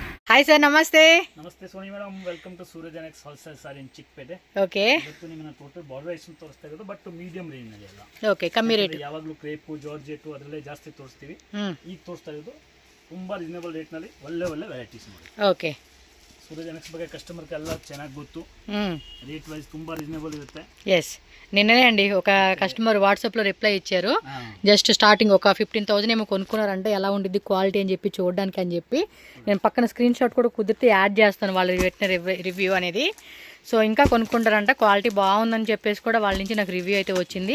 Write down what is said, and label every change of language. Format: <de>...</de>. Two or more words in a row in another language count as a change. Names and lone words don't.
<te>హాయ్ సార్, నమస్తే.</te> <kn>ನಮಸ್ತೆ ಸೋನಿ ಮೇಡಮ್,</kn> <en>welcome to</en> <kn>ಸೂರ್ಯ ಜನಕ್ಸ್</kn> <en>wholesale saree in</en> <kn>ಚಿಕ್ಕಪೇಟೆ. ಓಕೆ, ಇವತ್ತು ನಿಮ್ಮನ್ನ</kn> <en>total border item</en> <kn>ತೋರಿಸ್ತಾ ಇರೋದು, ಬಟ್</kn> <en>medium range</en> <kn>ನಲ್ಲಿ ಅಲ್ಲ. ಓಕೆ, ಕಮ್ಮಿ ರೇಟ್. ಯಾವಾಗಲೂ ಕ್ರೇಪು ಜಾರ್ಜೆಟ್ ಅದರಲ್ಲೇ ಜಾಸ್ತಿ ತೋರಿಸ್ತೀವಿ. ಈಗ ತೋರಿಸ್ತಾ ಇರೋದು ತುಂಬಾ</kn> <en>reasonable rate</en> <kn>ನಲ್ಲಿ ಒಳ್ಳೆ ವೆರೈಟೀಸ್ ನೋಡಿ. ಓಕೆ, ಸೂರ್ಯ ಜನಕ್ಸ್ ಬಗ್ಗೆ ಕಸ್ಟಮರ್ಗೆ ಎಲ್ಲ ಚೆನ್ನಾಗಿ ಗೊತ್ತು.</kn> <en>rate wise</en> <kn>ತುಂಬಾ ರೀಸನೇಬಲ್ ಇರುತ್ತೆ.</kn> <te>ఎస్, నిన్ననే అండి ఒక కస్టమర్ వాట్సాప్లో రిప్లై ఇచ్చారు.</te> <en>just starting</en> <te>ఒక 15,000 ఏమో కొనుక్కున్నారంటే ఎలా ఉండిద్ది క్వాలిటీ అని చెప్పి చూడడానికి అని చెప్పి నేను పక్కన</te> <en>screen shot</en> <te>కూడా కుదిరితే యాడ్ చేస్తాను వాళ్ళు పెట్టిన రివ్యూ అనేది. సో ఇంకా కొనుక్కుంటారంట, క్వాలిటీ బాగుందని చెప్పేసి కూడా వాళ్ళ నుంచి నాకు రివ్యూ అయితే వచ్చింది.</te>